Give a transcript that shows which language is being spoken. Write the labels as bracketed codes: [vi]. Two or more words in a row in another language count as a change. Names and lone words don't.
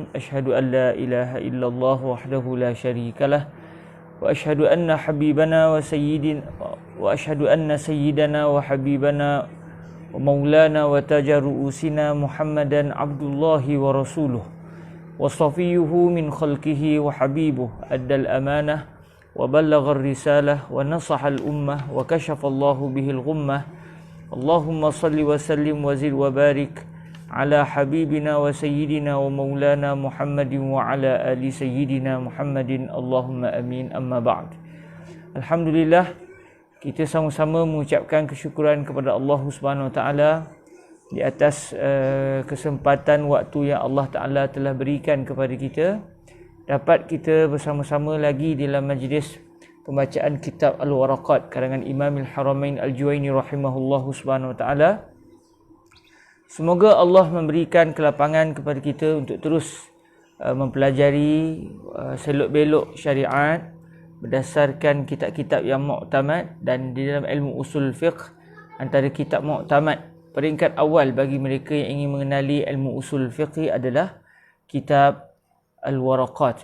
[ar] أشهد أن لا إله إلا الله وحده لا شريك له وأشهد أن حبيبنا وسيدنا وأشهد أن سيدنا وحبيبنا ومولانا وتاج رؤوسنا محمدا عبد الله ورسوله وصفيه من خلقه وحبيبه أدى الأمانة وبلغ الرسالة ونصح الأمة وكشف الله به الغمة. اللهم صل وسلم وزد وبارك على حبيبنا وسيدنا ومولانا محمد وعلى آل سيدنا محمد. اللهم آمين. أما بعد. [ms] Alhamdulillah, kita sama-sama mengucapkan kesyukuran kepada Allah [ar] سبحانه وتعالى [ms] di atas kesempatan waktu yang Allah Taala telah berikan kepada kita, dapat kita bersama-sama lagi dalam majlis pembacaan kitab Al-Waraqat karangan Imam Al-Haramain Al-Juwaini [ar] رحمه الله سبحانه وتعالى. [ms] Semoga Allah memberikan kelapangan kepada kita untuk terus mempelajari selok-belok syariat berdasarkan kitab-kitab yang muktamad, dan di dalam ilmu usul fiqh antara kitab muktamad peringkat awal bagi mereka yang ingin mengenali ilmu usul fiqh adalah kitab Al-Waraqat.